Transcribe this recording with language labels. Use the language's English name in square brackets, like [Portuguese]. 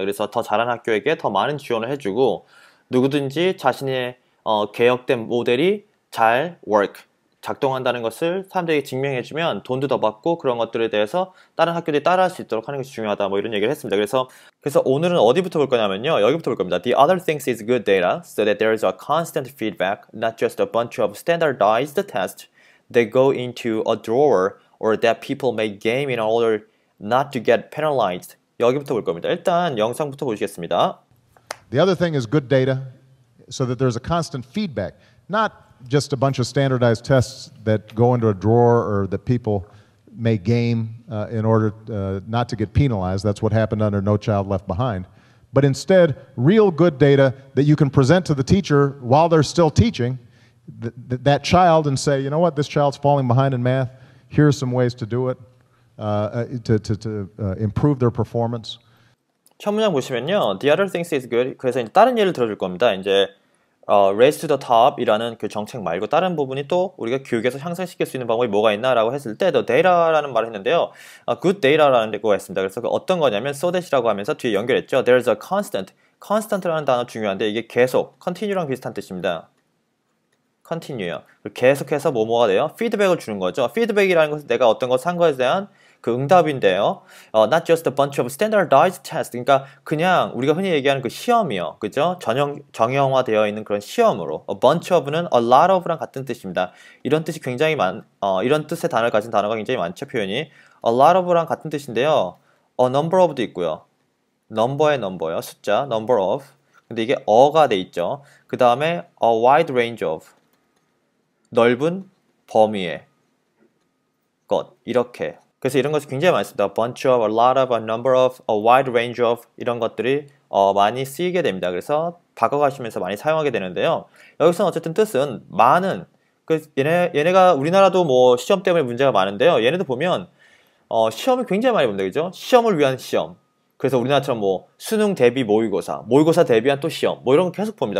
[Korean] 그래서 더 잘하는 학교에게 더 많은 지원을 해주고 누구든지 자신의 개혁된 모델이 잘 작동한다는 것을 사람들에게 증명해주면 돈도 더 받고 그런 것들에 대해서 다른 학교들이 따라할 수 있도록 하는 것이 중요하다 뭐 이런 얘기를 했습니다. 그래서 오늘은 어디부터 볼 거냐면요. 여기부터 볼 겁니다. [English] The other things is good data so that there is a constant feedback, not just a bunch of standardized tests that go into a drawer or that people may game in order not to get penalized. [Korean] 여기부터 볼 겁니다. 일단 영상부터 보시겠습니다. [English] The other thing is good data so that there's a constant feedback, not just a bunch of standardized tests that go into a drawer or that people may game in order not to get penalized. That's what happened under No Child Left Behind. But instead, real good data that you can present to the teacher while they're still teaching that child and say, you know what, this child's falling behind in math. Here's some ways to do it to improve their performance. [Korean] 첫 문장 보시면요. [English] The other things is good. [Korean] 그래서 이제 다른 예를 들어줄 겁니다. 이제 Race to the Top이라는 그 정책 말고 다른 부분이 또 우리가 교육에서 향상시킬 수 있는 방법이 뭐가 있나라고 했을 때 The Data라는 말을 했는데요. Good Data라는 거가 있습니다. 그래서 어떤 거냐면 [English] so that [Korean] 이라고 하면서 뒤에 연결했죠. [English] There's a constant. [Korean] Constant라는 단어 중요한데 이게 계속, continue랑 비슷한 뜻입니다. continue요. 계속해서 뭐가 돼요? 피드백을 주는 거죠. 피드백이라는 것은 내가 어떤 것을 한 것에 대한 그 응답인데요. [English] Not just a bunch of standardized tests. [Korean] 그러니까 그냥 우리가 흔히 얘기하는 그 시험이요. 그죠? 정형화되어 있는 그런 시험으로. [English] A bunch of는 a lot of랑 [Korean] 같은 뜻입니다. 이런 뜻이 굉장히 이런 뜻의 단어를 가진 단어가 굉장히 많죠, 표현이. [English] A lot of랑 [Korean] 같은 뜻인데요. [English] A number of도 [Korean] 있고요. [English] number의 number요. [Korean] 숫자, [English] number of. [Korean] 근데 이게 어가 돼 있죠. 그 다음에 [English] a wide range of. [Korean] 넓은 범위의 것. 이렇게. 그래서 이런 것이 굉장히 많습니다. [English] A bunch of, a lot of, a number of, a wide range of [Korean] 이런 것들이 많이 쓰이게 됩니다. 그래서 바꿔가시면서 많이 사용하게 되는데요. 여기서는 어쨌든 뜻은 많은 얘네가 우리나라도 뭐 시험 때문에 문제가 많은데요. 얘네도 보면 시험을 굉장히 많이 봅니다. 그죠? 시험을 위한 시험. 그래서 우리나라처럼 뭐 수능 대비 모의고사, 모의고사 대비한 또 시험 뭐 이런 거 계속 봅니다.